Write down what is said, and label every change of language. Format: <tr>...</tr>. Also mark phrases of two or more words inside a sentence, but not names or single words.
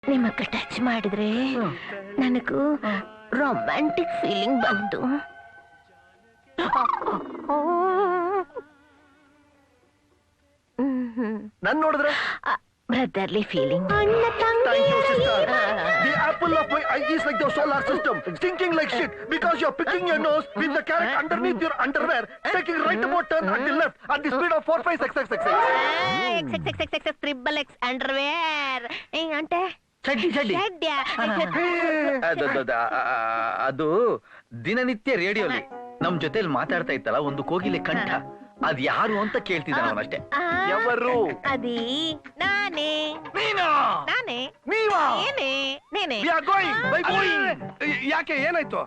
<kn>ನಿಮ್ಮಕ್ಕ ಟಚ್ ಮಾಡಿದ್ರೆ ನನಗೂ</kn> <en>romantic feeling</en> <kn>ಬಂತು. ನನ್ ನೋಡಿದ್ರೆ</kn> <en>Brotherly feeling. Thank you, sister. The apple of my eye is like the solar system, stinking like shit because you're picking your nose with the carrot underneath your underwear, taking right about turn at the left at the speed of 4, 5, 6, 6, 6. triple X underwear అంటే</en> <kn>ಅದು ದಿನನಿತ್ಯ ರೇಡಿಯೋಲಿ ನಮ್ ಜೊತೆಲಿ ಮಾತಾಡ್ತಾ ಇತ್ತಲ್ಲ ಒಂದು ಕೋಗಿಲೆ ಕಂಠ, ಅದ್ ಯಾರು ಅಂತ ಕೇಳ್ತಿದ್ದ ಅವನಷ್ಟೇ.</kn> <te>ಎವರು?</te> <kn>ಅದಿ ನಾನೇ. ನಾನೇ. ಯಾಕೆ ಏನಾಯ್ತು?</kn>